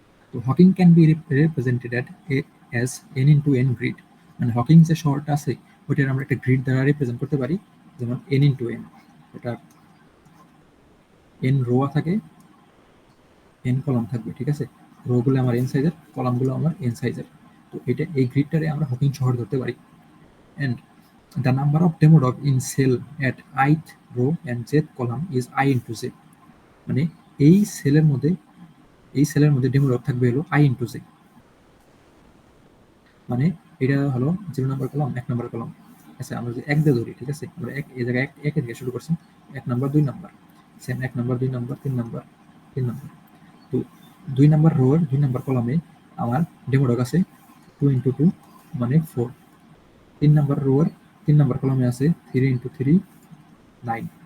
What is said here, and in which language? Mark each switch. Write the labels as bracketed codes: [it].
[bn] তো [en] Hawking can be represented as n into n grid, [bn] মানে Hawking যে শহরটা আছে ওইটার আমরা একটা গ্রিড দ্বারা রিপ্রেজেন্ট করতে পারি, যেমন এন ইন টু এন, এটা এন রোয়া থাকে, এন কলাম থাকবে, ঠিক আছে? রোগুলো আমার এন সাইজের, কলামগুলো আমার এন সাইজের। তো এটা এই গ্রিডটারে আমরা হকিং শহর ধরতে পারি। And [en] the number of demo dog in cell at ith row and jth column is I into j, [bn] মানে এই সেলের মধ্যে ডেমো ডগ থাকবে হলো I into j, মানে এটা হলো 0 নাম্বার কলাম [en] 1 number column. [bn] আচ্ছা আমরা যদি এক দিয়ে ধরি, ঠিক আছে, আমরা এই জায়গায় এক থেকে শুরু করছি, 1 number 2 number, same 1 number 2 number 3 number 3 number. তো 2 নাম্বার রোর 2 নাম্বার কলামে আমার ডেমো ডগ আছে 2 into 2 মানে 4। 3 নাম্বার রোর 3 নাম্বার কলামে আছে 3 into 3 9।